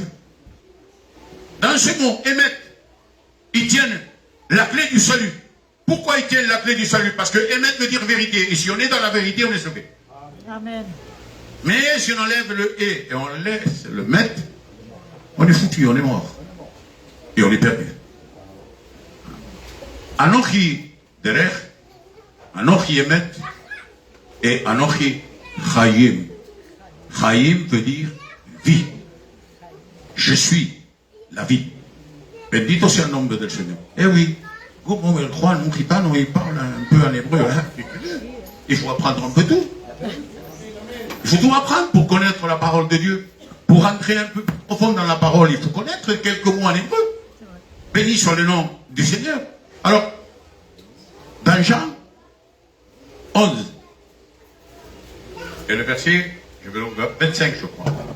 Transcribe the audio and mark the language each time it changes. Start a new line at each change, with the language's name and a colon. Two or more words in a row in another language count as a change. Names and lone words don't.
French: Dans ce mot, émettre, ils tiennent la clé du salut. Pourquoi ils tiennent la clé du salut? Parce que émettre veut dire vérité. Et si on est dans la vérité, on est sauvé. Amen. Mais si on enlève le et on laisse le mettre, on est foutu, on est mort. Et on est perdu.
Hebrew: אנוכי דרך, אנוכי אמת et אנוכי חיים. Chayim veut dire vie. Je suis la vie.
Spanish: Bendito sea el nombre del Señor.
French: Eh oui,
Spanish: como el Juan, un gitano,
French: il parle un peu en hébreu. Hein? Il faut apprendre un peu tout. Il faut tout apprendre pour connaître la parole de Dieu. Pour entrer un peu plus profond dans la parole, il faut connaître quelques mots en hébreu. Béni soit le nom du Seigneur. Alors, dans Jean 11, et le verset, je vais le 25, je crois.